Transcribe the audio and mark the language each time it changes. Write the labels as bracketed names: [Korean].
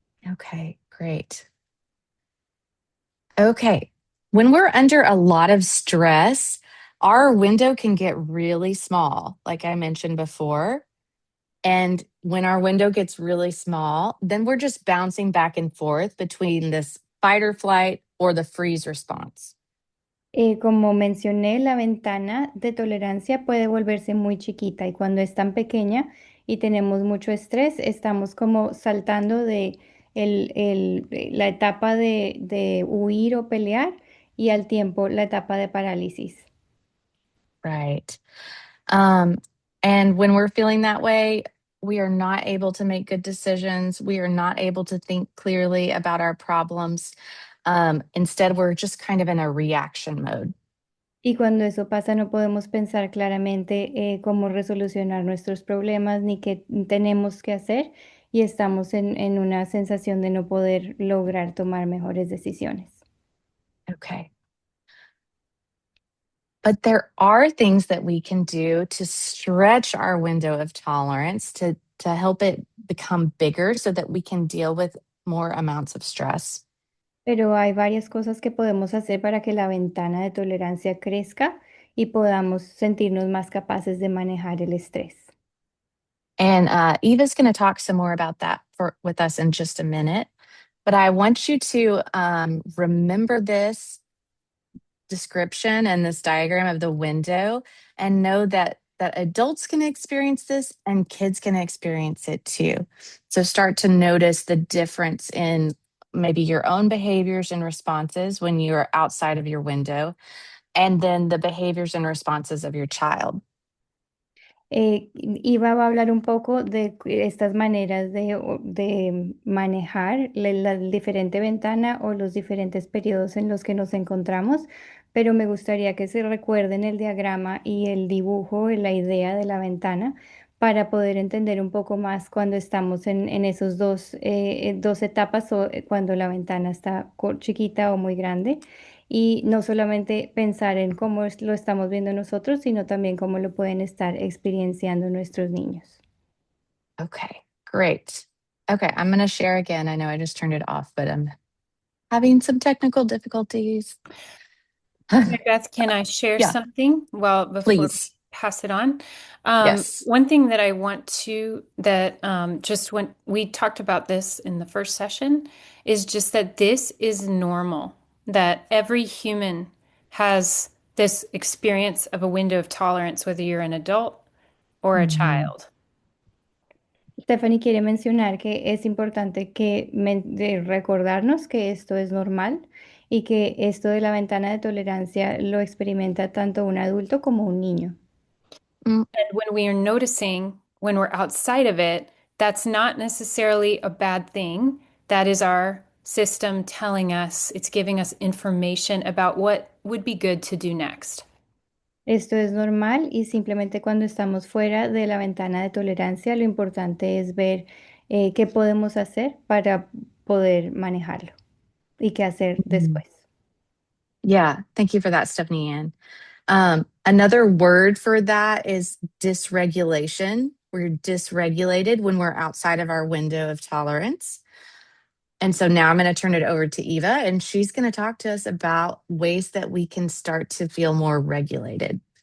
[English] Okay, great. Okay. When we're under a lot of stress, our window can get really small, like I mentioned before. And when our window gets really small, then we're just bouncing back and forth between this fight or flight or the freeze response. [Spanish] Como mencioné, la ventana de tolerancia puede volverse muy chiquita y cuando es tan pequeña y tenemos mucho estrés, estamos como saltando de la etapa de huir o pelear y al tiempo la etapa de parálisis. [English] Right. Um, and when we're feeling that way, we are not able to make good decisions. We are not able to think clearly about our problems. Instead, we're just kind of in a reaction mode. [Spanish] Y cuando eso pasa, no podemos pensar claramente cómo resolucionar nuestros problemas ni qué tenemos que hacer y estamos en una sensación de no poder lograr tomar mejores decisiones. [English] Okay. But there are things that we can do to stretch our window of tolerance to help it become bigger so that we can deal with more amounts of stress. [Spanish] Pero hay varias cosas que podemos hacer para que la ventana de tolerancia crezca y podamos sentirnos más capaces de manejar el estrés. [English] And Eva's going to talk some more about that with us in just a minute. But I want you to remember this description and this diagram of the window and know that adults can experience this and kids can experience it too. So start to notice the difference in maybe your own behaviors and responses when you're outside of your window, and then the behaviors and responses of your child. [Spanish] Iva va a hablar un poco de estas maneras de manejar la diferente ventana o los diferentes periodos en los que nos encontramos, pero me gustaría que se recuerden el diagrama y el dibujo, la idea de la ventana, para poder entender un poco más cuando estamos en esos dos etapas o cuando la ventana está chiquita o muy grande y no solamente pensar en cómo lo estamos viendo nosotros, sino también cómo lo pueden estar experienciando nuestros niños. [English] Okay, great. Okay, I'm going to share again. I know I just turned it off, but I'm having some technical difficulties. Mary Beth, can I share Yeah. something before we Please. pass it on? Yes. One thing that I want to that just when we talked about this in the first session is just that this is normal, that every human has this experience of a window of tolerance, whether you're an adult or a Mhm. child. [Spanish] Stephanie quiere mencionar que es importante de recordarnos que esto es normal y que esto de la ventana de tolerancia lo experimenta tanto un adulto como un niño. Mm, [English] And when we are noticing when we're outside of it, that's not necessarily a bad thing. That is our system telling us, it's giving us information about what would be good to do next. [Spanish] Esto es normal y simplemente cuando estamos fuera de la ventana de tolerancia, lo importante es ver qué podemos hacer para poder manejarlo y qué hacer mhm. después. [English] Yeah, thank you for that, Stephanie Ann. Another word for that is dysregulation. We're dysregulated when we're outside of our window of tolerance. And so now I'm going to turn it over to Eva, and she's going to talk to us about ways that we can start to feel more regulated.